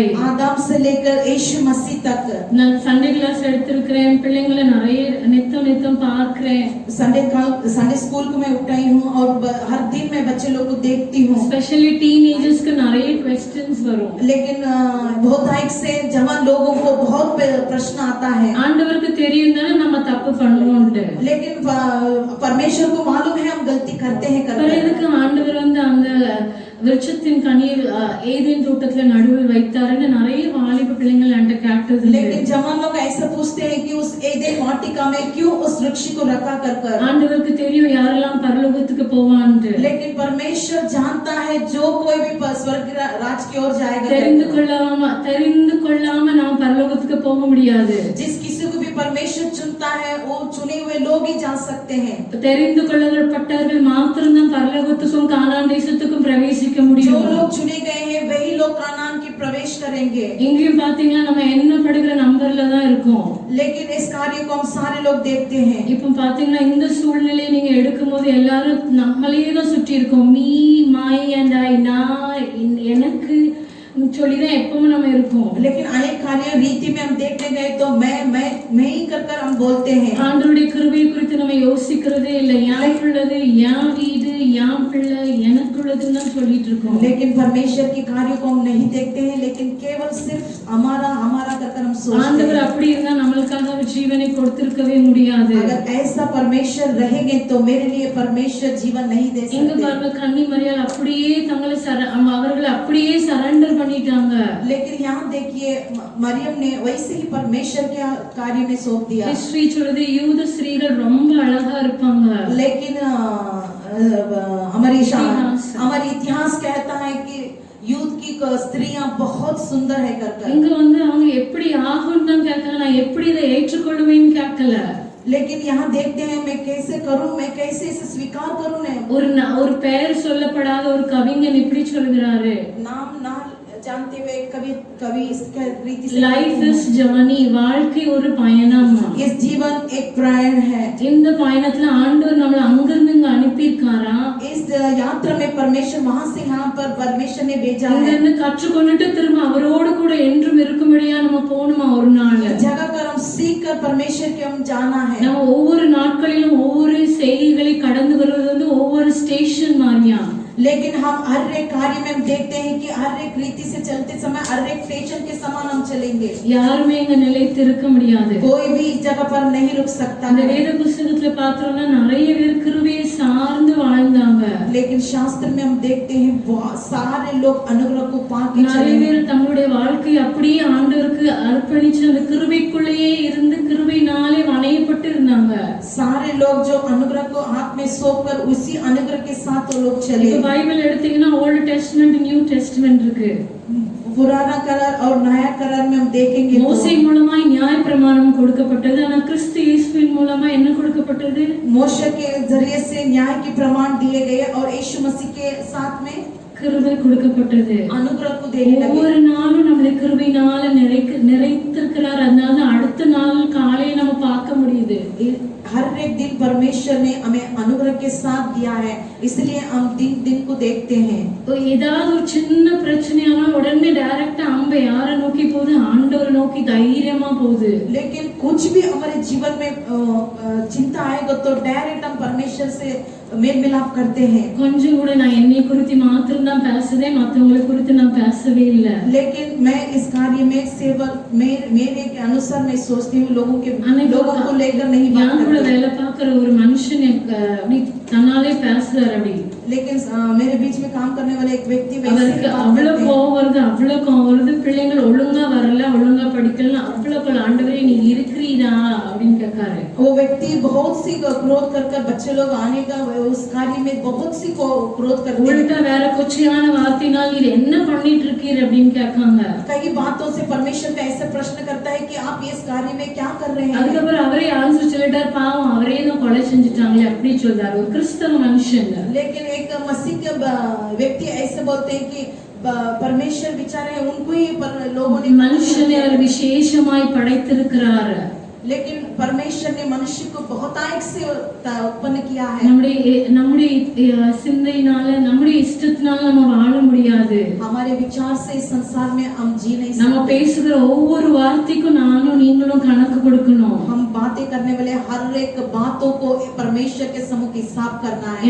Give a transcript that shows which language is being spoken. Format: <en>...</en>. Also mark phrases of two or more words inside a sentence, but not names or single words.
<hi>आदम से लेकर यीशु मसीह तक.</hi> <ta>நான் சண்டே கிளாஸ் எடுத்திருக்கிறேன். பிள்ளைங்களை நிறைய நித்தம் பார்க்கிறேன்.</ta> <hi>संडे स्कूल को मैं उठाई हूँ और हर दिन मैं बच्चे लोग को देखती हूँ.</hi> <en>specially teenagers के நிறைய क्वेश्चंस வரும்.</en> <hi>लेकिन बहुतायत से जवान लोगों को बहुत प्रश्न आता है.</hi> <ta>ஆண்டவருக்கு தெரியும் தானே நம்ம தப்பு பண்ணுவோம்ட்டு.</ta> <hi>लेकिन परमेश्वर को मालूम है हम गलती करते हैं.</hi> <ta>पर எதுக்கு ஆண்டவர் வந்து அந்த விருட்சத்தின் கனியில் ஏதேன் தோட்டத்துல நடுவில் வைத்தாருன்னு நிறைய வாலிப பிள்ளைங்கள் என்கிட்ட கேட்டது இல்லை.</ta> <hi>लेकिन जवान लोग ऐसा पूछते हैं कि उस एदेन वाटिका में क्यों उस वृक्ष को रखा कर</hi> <ta>ஆண்டவருக்கு தெரியும் யாரெல்லாம் பரலோகத்துக்கு போவான்ட்டு.</ta> <hi>लेकिन परमेश्वर जानता है जो कोई भी स्वर्ग राज की ओर जाएगा।</hi> <ta>தெரிந்து கொள்ளாம நாம் பரலோகத்துக்கு போக முடியாது.</ta> <hi>जिस किसी को भी परमेश्वर चुनता है वो चुने हुए लोग ही जा सकते हैं।</hi> <ta>தெரிந்து கொள்ளப்பட்டவர்கள் மாத்திரம்தான் பரலோகத்துக்கும் கானான் தேசத்துக்கும் பிரவேசிக்க முடியும்.</ta> <hi>जो लोग चुने गए हैं वही लोग कानान की प्रवेश करेंगे।</hi> <ta>இங்கேயும் பாத்தீங்கன்னா நம்ம என்ன படுகிற நம்பர்ல தான் இருக்கோம்.</ta> <hi>लेकिन इस कार्य को हम सारे लोग देखते हैं।</hi> <ta>இப்போ பாத்தீங்கன்னா இந்த சூழ்நிலையை நீங்க எடுக்கும்போது எல்லாரும் நம்மளையே தான் சுற்றி இருக்கோம்.</ta> <en>me my and I</en> <ta>நான் எனக்கு சொல்லிதான் எப்பவும் நம்ம இருக்கோம்.</ta> <hi>लेकिन अनेक कार्य रीति में हम देखने गए तो मैं ही कर हम बोलते हैं।</hi> <ta>ஆண்டவருடைய கிருபை குறித்து நம்ம யோசிக்கிறதே இல்லை. எனக்குள்ளது என் வீடு என் பிள்ளை எனக்குள்ளதுன்னு தான் சொல்லிட்டு இருக்கோம்.</ta> <hi>लेकिन परमेश्वर के कार्य को हम नहीं देखते हैं, लेकिन केवल सिर्फ हमारा कर हम सोचते हैं।</hi> <ta>ஆண்டவர் அப்படி இருந்தா நம்மளுக்காக ஜீவனை கொடுத்திருக்கவே முடியாது.</ta> <hi>अगर ऐसा परमेश्वर रहेंगे तो मेरे लिए परमेश्वर जीवन नहीं दे</hi> <ta>எங்க</ta> <hi>सकते।</hi> <ta>பாருங்க கன்னி மரியாள் அப்படியே தங்களை அவர்கள் அப்படியே சரண்டர் பண்ணிட்டாங்க.</ta> <hi>लेकिन यहाँ देखिए मरियम ने वैसे ही परमेश्वर के कार्य में सौंप दिया।</hi> <ta>हिस्ट्री சொல்லுது யூத ஸ்திரீகள் ரொம்ப அழகா இருப்பாங்க.</ta> <hi>लेकिन हमारी इतिहास कहता है कि यूथ की स्त्रियां बहुत सुंदर है कर</hi> <ta>இங்க வந்து அவங்க எப்படி ஆகும்னு தான் கேட்கல, நான் எப்படி இதை ஏற்றுக்கொள்வேன்னு கேட்கல.</ta> <hi>लेकिन यहाँ देखते हैं मैं कैसे करूं, मैं कैसे इसे स्वीकार करूं।</hi> <ta>ஒரு பெயர் சொல்லப்படாத ஒரு கவிஞன் இப்படி சொல்கிறாரு,</ta> <hi>नाम ना जानते हुए कभी इसका रीति से</hi> <en>life is journey,</en> <ta>வாழ்க்கை ஒரு பயணம்.</ta> <hi>इस जीवन एक प्रयाण है।</hi> <ta>இந்த பயணத்துல ஆண்டவர் நம்மள அங்கிருந்து இங்க அனுப்பியிருக்காரா?</ta> <hi>इस यात्रा में परमेश्वर वहां से यहाँ पर परमेश्वर ने भेजा है।</hi> <ta>இங்க கற்றுக்கொண்டுட்டு திரும்ப அவரோடு கூட என்றும் இருக்கும்படியா நம்ம போணுமா ஒரு நாள்?</ta> <hi>जगह कर हम सीख कर परमेश्वर के हम जाना है।</hi> <ta>நம்ம ஒவ்வொரு நாட்களிலும் ஒவ்வொரு செய்திகளை கடந்து வருவது வந்து ஒவ்வொரு ஸ்டேஷன் மாதிரியா.</ta> <hi>लेकिन हम हर एक कार्य में हम देखते हैं कि हर एक रीति से चलते समय हर एक स्टेशन के समान हम चलेंगे।</hi> <ta>யாருமே இங்க நிலைத்து இருக்க முடியாது.</ta> <hi>कोई भी इस जगह पर नहीं रुक सकता।</hi> <ta>அந்த வேத புத்தகத்துல பார்த்தோம்னா நிறைய பேர் கிருபையை சார்ந்து வாழ்ந்தாங்க.</ta> <hi>लेकिन शास्त्र में हम देखते हैं बहुत सारे लोग अनुग्रह को पाके</hi> <ta>நிறைய பேர் தங்களுடைய வாழ்க்கையை அப்படியே ஆண்டவருக்கு அர்ப்பணிச்சு அந்த கிருபைக்குள்ளேயே இருந்து கிருபையினாலே வணையப்பட்டு இருந்தாங்க.</ta> <hi>सारे लोग जो अनुग्रह को हाथ में सौंपकर उसी अनुग्रह के साथ वो लोग चले।</hi> <ta>பைபிள் எடுத்தீங்கன்னா</ta> <en>Old Testament New Testament</en> <ta>இருக்கு.</ta> <hi>पुराना करार और नया करार में हम देखेंगे</hi> <ta>மோசே மூலமாய் நியாயப்பிரமாணம் கொடுக்கப்பட்டது, ஆனா கிறிஸ்து இயேசுவின் மூலமா என்ன கொடுக்கப்பட்டது?</ta> <hi>मोशे के जरिए से न्याय के प्रमाण दिए गए और यीशु मसीह के साथ में</hi> <ta>கிருபை கொடுக்கப்பட்டது.</ta> <hi>अनुग्रह को देने लगे।</hi> <ta>ஒவ்வொரு நாளும் நம்மளை கிருபையினால நிறைத்திருக்கிறார். அதனால அடுத்த நாள் காலையை நம்ம பார்க்க முடியுது.</ta> <hi>हर एक दिन परमेश्वर ने हमें अनुग्रह के साथ दिया है, इसलिए हम दिन को देखते हैं।</hi> <ta>तो ஏதாவது ஒரு சின்ன பிரச்சனையானா உடனே டைரக்டா அம்ப யாரை நோக்கி போகுது? ஆண்டவரை நோக்கி தைரியமா போகுது.</ta> <hi>लेकिन कुछ भी हमारे जीवन में चिंता आएगा तो डायरेक्ट हम परमेश्वर से मेल मिलाप करते हैं।</hi> <ta>கொஞ்சம் கூட நான் என்னை குறித்து மாத்திரம் தான் பேசுதே, மத்தவங்களை குறித்து நான் பேசவே இல்லை.</ta> <hi>लेकिन मैं इस कार्य में सेवक मेरे के अनुसार मैं सोचती हूँ लोगों को लेकर नहीं बात करती।</hi> <ta>வேலை பார்க்கிற ஒரு மனுஷன் அப்படி தன்னாலே பேசுறாரு அப்படி।</ta> <hi>लेकिन मेरे बीच में काम करने वाले एक व्यक्ति</hi> <ta>அவருக்கு அவ்வளவு கோவம் வருது, பிள்ளைகள் ஒழுங்கா வரல, ஒழுங்கா படிக்கல, அவ்வளவு ஆண்டவரே நீ இருக்கிறீரா அப்படின்னு கேட்காரு।</ta> <hi>वो व्यक्ति बहुत सी क्रोध कर बच्चे लोग आने का उस कार्य में बहुत सी क्रोध करते हैं।</hi> <ta>उल्टा வேற கொச்சையான வார்த்தையினால் நீ என்ன பண்ணிட்டு இருக்கீர் அப்படின்னு கேட்காங்க।</ta> <hi>कई बातों से परमेश्वर का ऐसा प्रश्न करता है कि आप इस कार्य में क्या कर रहे हैं।</hi> <ta>அதுக்கப்புறம் அவரே ஆன்சர் சொல்லிட்டார், பாவம் அவரே தான் கொலை செஞ்சுட்டாங்களே அப்படி சொல்றாரு ஒரு கிறிஸ்தவ மனுஷன்।</ta> <hi>लेकिन एक मसीह के व्यक्ति ऐसे बोलते हैं कि परमेश्वर बेचारे उनको ही लोगों ने</hi> <ta>மனுஷனை அவர் விசேஷமாய் படைத்திருக்கிறார்।</ta> <hi>लेकिन परमेश्वर ने मनुष्य को बहुतायत से उत्पन्न किया है।</hi> <ta>நம்முடைய சிந்தையினால நம்முடைய இஷ்டத்தினால நம்ம வாழ முடியாது।</ta> <hi>हमारे विचार से इस संसार में हम जी नहीं सकते।</hi> <ta>நம்ம பேசுகிற ஒவ்வொரு வார்த்தைக்கும் நானும் நீங்களும் கணக்கு கொடுக்கணும்।</ta> <hi>हम बातें करने वाले हर एक बातों को परमेश्वर के सम्मुख हिसाब करना है।</hi>